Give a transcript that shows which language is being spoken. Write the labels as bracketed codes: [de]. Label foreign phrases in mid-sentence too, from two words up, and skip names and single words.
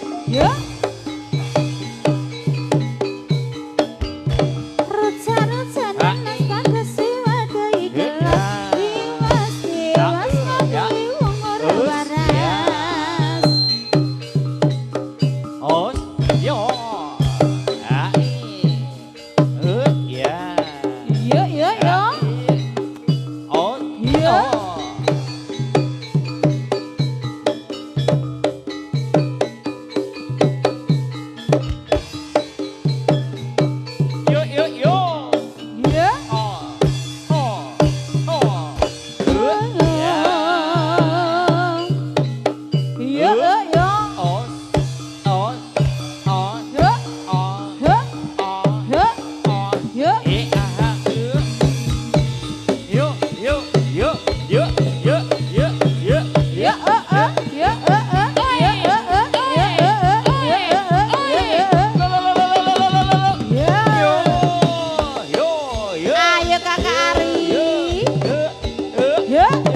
[jv] Ya. Ruca-ruca nanas bagas siwa doi gelas. Tiwas ngomongin wong ora waras. Os, yo. Ya. Yo yo yo. Os, Yo. yo yo yo. Yo. Oh, oh, oh. Ya. Yo yo yo. Os, os, os, Yo. os, Yo. os, Yo. os. Yo. Yo, yo, yo, yo, yo, yo, yo, [id] Ya ya ayo kakak Ari ya